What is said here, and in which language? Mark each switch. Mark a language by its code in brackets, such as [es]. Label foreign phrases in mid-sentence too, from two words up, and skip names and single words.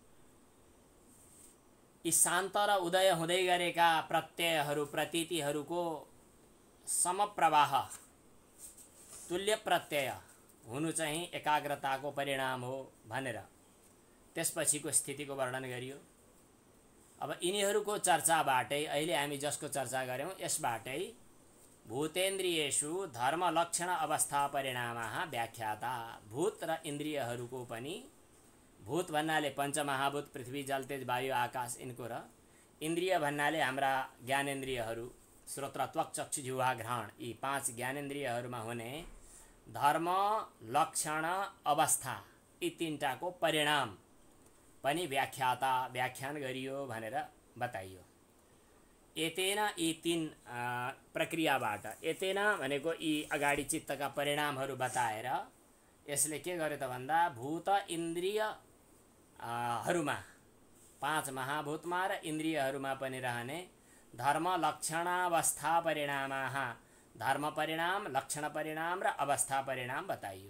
[ne] यी शान्त र उदय हुँदै गरेका प्रत्ययहरू प्रतीतिहरूको समप्रवाह तुल्य प्रत्यय हुनु चाहिँ एकाग्रताको परिणाम हो भनेर त्यसपछिको स्थितिको वर्णन गरियो। अब यिनीहरूको चर्चाबाटै अहिले हामी जसको चर्चा गर्यौं यसबाटै [sa] भूतेन्द्रियेषु धर्म लक्षण अवस्था परिणामाः व्याख्याता। [ne] भूत र इन्द्रियहरूको पनि, भूत भन्नाले पंचमहाभूत पृथ्वी जल तेज वायु आकाश इनको र इन्द्रिय भन्नाले हाम्रा ज्ञानेन्द्रियहरू श्रोत्र त्वक चक्षु जिह्वा घ्राण, यी 5 ज्ञानेन्द्रियहरूमा हुने धर्म लक्षण अवस्था यी 3टाको परिणाम पनि व्याख्याता व्याख्यान गरियो भनेर बताइयो। एतेन यी 3 प्रक्रियाबाट, एतेन भनेको यी अगाडि चित्तका परिणामहरू बताएर यसले के गर्यो त भन्दा भूत इन्द्रिय हरूमा 5 महाभूतमा र इन्द्रियहरूमा पनि रहने धर्म लक्षणावस्था परिणामाः, धर्म परिणाम, लक्षण परिणाम र अवस्था परिणाम बताइयो।